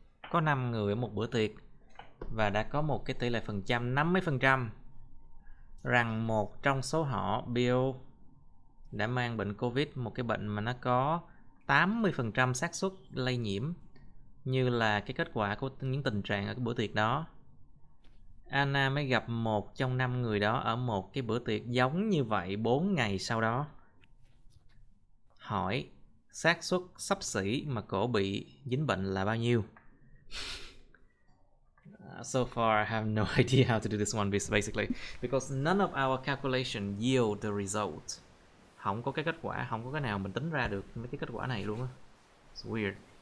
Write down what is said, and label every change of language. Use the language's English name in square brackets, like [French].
[Vietnamese] Có 5 người ở một bữa tiệc và đã có một cái tỷ lệ phần trăm 50% rằng một trong số họ, Bill, đã mang bệnh Covid, một cái bệnh mà nó có 80% xác suất lây nhiễm như là cái kết quả của những tình trạng ở cái bữa tiệc đó. Anna mới gặp một trong 5 người đó ở một cái bữa tiệc giống như vậy 4 ngày sau đó. Hỏi xác suất xấp xỉ mà cổ bị dính bệnh là bao nhiêu? [English] So far I have no idea how to do this one basically because none of our calculation yield the result. [Vietnamese] Không có cái kết quả, không có cái nào mình tính ra được mấy cái kết quả này luôn á. [English] It's weird.